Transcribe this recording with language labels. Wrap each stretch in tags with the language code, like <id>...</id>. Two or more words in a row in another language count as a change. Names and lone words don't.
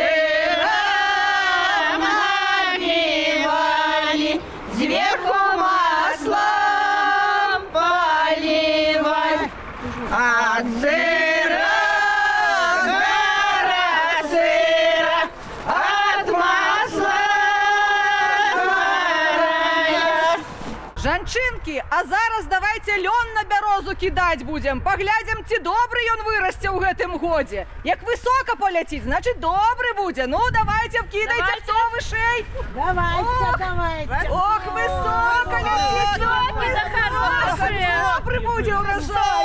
<ru>сыром набивали, сверху маслом поливать, от сыра гора сыра, от масла гора.</ru> <be>Жанчынкі, а зараз давайте лён на бярозу кідаць будзем. Паглядзім, ці добры ён вырасце ў гэтым годзе. Як высока паляціць, значыць добры будзе. Ну, давайте вкідайце, хто вышэй. Давайте, давайте. Ох, высока ляціць лён. Добры будзе ўражай.</be>